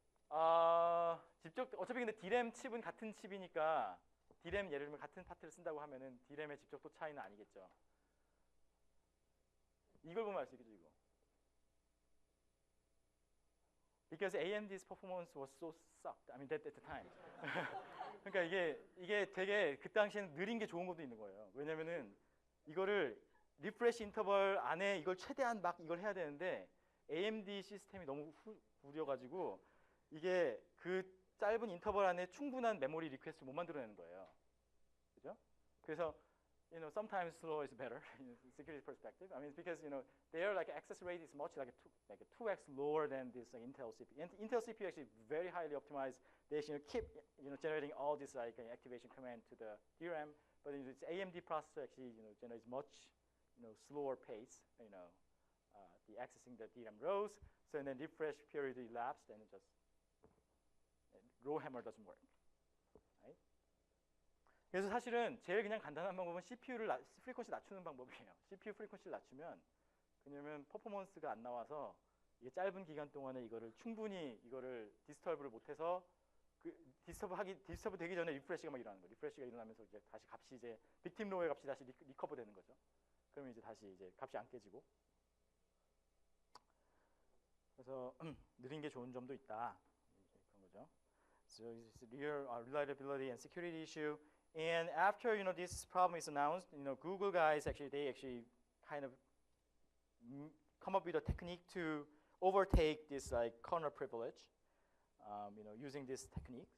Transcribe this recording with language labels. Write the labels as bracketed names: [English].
[Korean] 어차피 근데 DRAM 칩은 같은 칩이니까 DRAM 예를 들면 같은 파트를 쓴다고 하면은 DRAM의 집적도 차이는 아니겠죠. 이걸 보면 알 수 있겠죠, 이거. [English] Because AMD's performance was so sucked. I mean, at the time. [Korean] 그러니까 이게 되게 그 당시에는 느린 게 좋은 것도 있는 거예요. 왜냐면은 이거를 리프레시 인터벌 안에 이걸 최대한 막 이걸 해야 되는데 AMD 시스템이 너무 구려가지고 이게 그 짧은 인터벌 안에 충분한 메모리 리퀘스트를 못 만들어내는 거예요. 그죠? 그래서 [English] sometimes slow is better in security perspective. I mean, because their like access rate is much like a 2x lower than this Intel CPU. And Intel CPU actually very highly optimized. They actually keep generating all this like activation command to the DRAM, but its AMD processor actually generates much slower pace. The accessing the DRAM rows. So and then refresh period elapsed, and it just row hammer doesn't work. Right? [Korean] 그래서 사실은 제일 그냥 간단한 방법은 CPU를 프리퀀시 낮추는 방법이에요. CPU 프리퀀시를 낮추면 왜냐면 퍼포먼스가 안 나와서 이게 짧은 기간 동안에 이거를 충분히 이거를 디스터브를 못해서 그 디스터브 되기 전에 리프레시가 막 일어나는 거예요. 리프레시가 일어나면서 이제 다시 값이 이제 빅팀 로우의 값이 다시 리커버 되는 거죠. 그러면 이제 다시 이제 값이 안 깨지고. 그래서 느린 게 좋은 점도 있다. 그런 거죠. [English] So it's real reliability and security issue. And after this problem is announced, Google guys they kind of come up with a technique to overtake this like kernel privilege, using this technique.